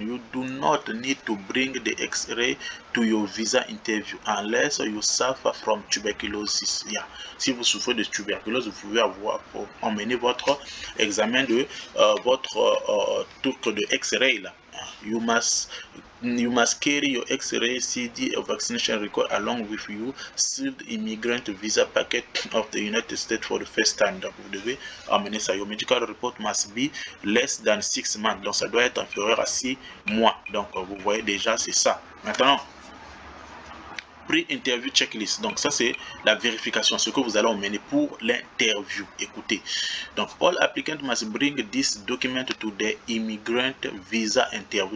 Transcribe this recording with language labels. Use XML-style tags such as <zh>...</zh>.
<en>You do not need to bring the X-ray to your visa interview unless you suffer from tuberculosis. Yeah.</en> <fr>Si vous souffrez de tuberculose, vous pouvez emmener votre examen de votre truc de X-ray là.</fr> <en>You must carry your X-ray CD or vaccination record along with you sealed immigrant visa packet of the United States for the first time.</en> <fr>Donc vous devez emmener ça.</fr> <en>Your medical report must be less than 6 months.</en> <fr>Donc ça doit être inférieur à 6 mois. Donc vous voyez déjà c'est ça.</fr> <en>Maintenant, pre-interview checklist.</en> <fr>Donc ça c'est la vérification, ce que vous allez emmener pour l'interview.</fr> <en>Écoutez, donc all applicants must bring this document to the immigrant visa interview.</en>